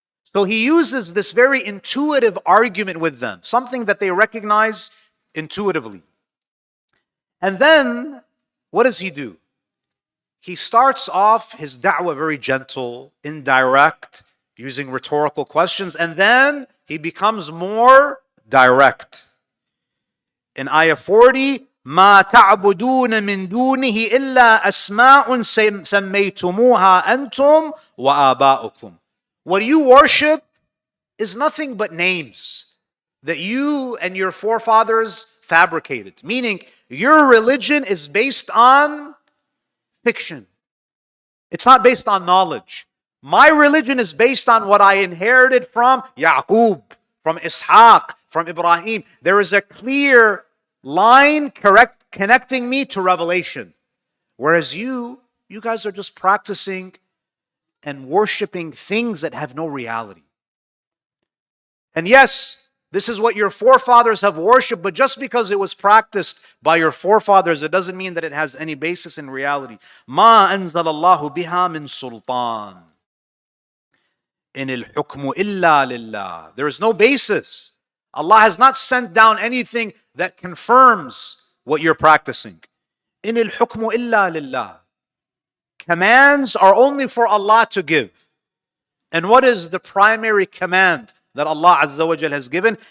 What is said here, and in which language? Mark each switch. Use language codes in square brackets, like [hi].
[en] So he uses this very intuitive argument with them, something that they recognize intuitively. And then, what does he do? He starts off his da'wah very gentle, indirect, using rhetorical questions, and then he becomes more direct. In ayah 40, [ar] ما تعبدون من دونه إلا أسماء سميتموها أنتم وآباؤكم. [en] What you worship is nothing but names that you and your forefathers fabricated. Meaning, your religion is based on fiction. It's not based on knowledge. My religion is based on what I inherited from Yaqub, from Ishaq, from Ibrahim. There is a clear line connecting me to revelation. Whereas you guys are just practicing and worshiping things that have no reality. And yes, this is what your forefathers have worshipped, but just because it was practiced by your forefathers, it doesn't mean that it has any basis in reality. [ar] ما أنزل الله بها من سلطان إن الحكم إلا لله. [en] There is no basis. Allah has not sent down anything that confirms what you're practicing. [ar] إن الحكم إلا لله. [en] Commands are only for Allah to give. And what is the primary command that Allah Azza wa Jal has given?